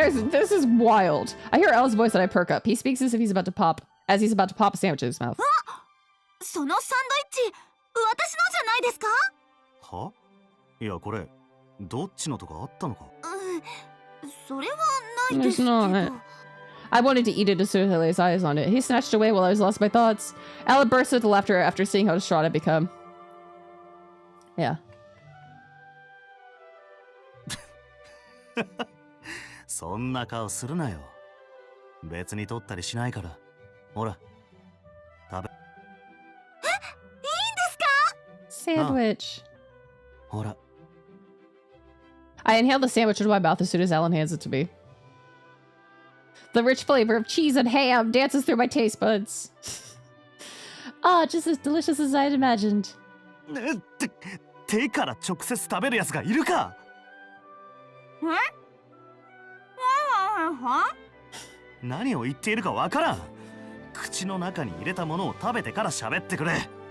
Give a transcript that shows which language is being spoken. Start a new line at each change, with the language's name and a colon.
English: this is wild. I hear Alan's voice and I perk up. He speaks as if he's about to pop a sandwich in his mouth.
Japanese: そのサンドイッチ、私のじゃないですか？は？いや、これどっちのとかあったのか？それはないですけど。
English: It's not. I wanted to eat it as soon as I laid eyes on it. He snatched away while I was lost in my thoughts. Alan burst into laughter after seeing how distraught I'd become. Yeah.
Japanese: そんな顔するなよ。別に取ったりしないから。ほら、食べ。いいんですか？
English: Sandwich.
Japanese: ほら。
English: I inhaled the sandwich into my mouth as soon as Alan hands it to me. The rich flavor of cheese and ham dances through my taste buds. Ah, just as delicious as I'd imagined.
Japanese: 手から直接食べるやつがいるか？何を言っているかわからん。口の中に入れたものを食べてから喋ってくれ。